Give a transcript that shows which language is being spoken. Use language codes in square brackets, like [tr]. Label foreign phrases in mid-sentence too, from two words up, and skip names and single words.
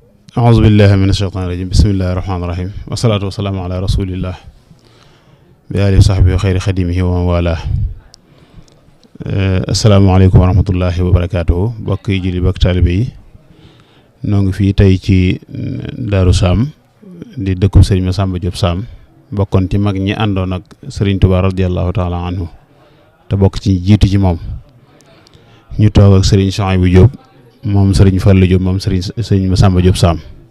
[ar] أعوذ بالله من الشيطان الرجيم بسم الله الرحمن الرحيم والصلاة والسلام على رسول الله بآله وصحبه وخير خديمه ومن والاه السلام عليكم ورحمة الله وبركاته [wo] bokk yi julli bokk taalibe yi noo ngi fii tey ci Daaru Saam di dëkkub Sëriñ Masamba Diop Saam bokkoon ci mag ñi àndoon ak Sëriñ Tuubaa [ar] رضي الله تعالى عنه [wo] te bokk ci jiitu ci moom ñu toog ak Sëriñ Souhaïbou Diop moom Sëriñ Fallou Diop moom Sëriñ Masamba Diop Saam